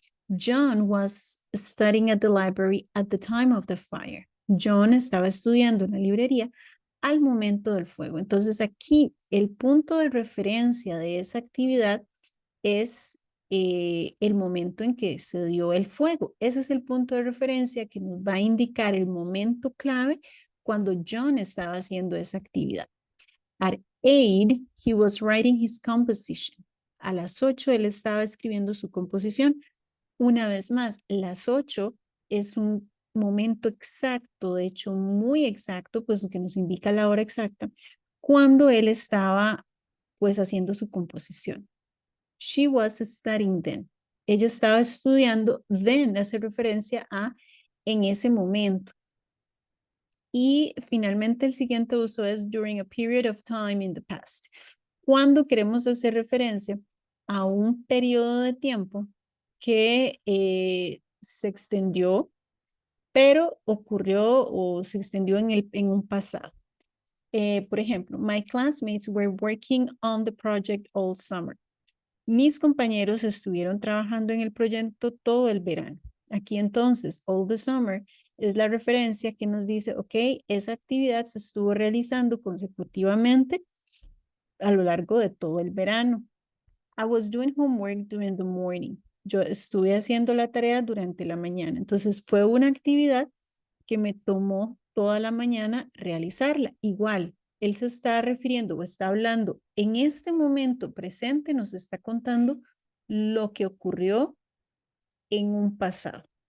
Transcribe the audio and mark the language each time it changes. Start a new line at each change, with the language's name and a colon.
English: John was studying at the library at the time of the fire.
Spanish: John estaba estudiando en la librería al momento del fuego. Entonces aquí el punto de referencia de esa actividad es el momento en que se dio el fuego. Ese es el punto de referencia que nos va a indicar el momento clave cuando John estaba haciendo esa actividad.
English: At 8, he was writing his composition.
Spanish: A las 8 él estaba escribiendo su composición. Una vez más, las 8 es un momento exacto, de hecho muy exacto, pues que nos indica la hora exacta, cuando él estaba pues haciendo su composición.
English: She was studying then.
Spanish: Ella estaba estudiando, then hace referencia a en ese momento. Y finalmente el siguiente uso es during a period of time in the past. Cuando queremos hacer referencia a un periodo de tiempo que se extendió, pero ocurrió o se extendió en un pasado. Por ejemplo,
English: my classmates were working on the project all summer.
Spanish: Mis compañeros estuvieron trabajando en el proyecto todo el verano. Aquí entonces, all the summer es la referencia que nos dice, ok, esa actividad se estuvo realizando consecutivamente a lo largo de todo el verano.
English: I was doing homework during the morning.
Spanish: Yo estuve haciendo la tarea durante la mañana. Entonces fue una actividad que me tomó toda la mañana realizarla. Igual, él se está refiriendo o está hablando en este momento presente, nos está contando lo que ocurrió en un pasado.